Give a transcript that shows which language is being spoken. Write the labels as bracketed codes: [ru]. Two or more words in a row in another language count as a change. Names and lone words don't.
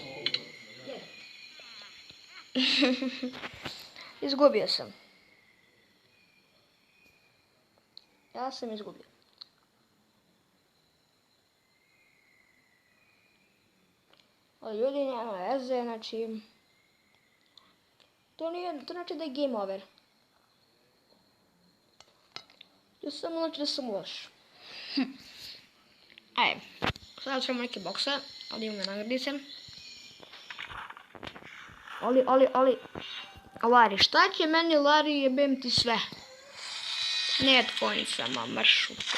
[sr] Izgubio sam. Ja sam izgubio. Ali ljudi, nema veze, znači... To znači da je [en] game over. [sr] To samo znači da sam loš. Ajde, sada ćemo neke bokse, ali imamo nagradice. Ali, Lari, šta će meni Lari, jebem ti sve? Net pointsama, mršu.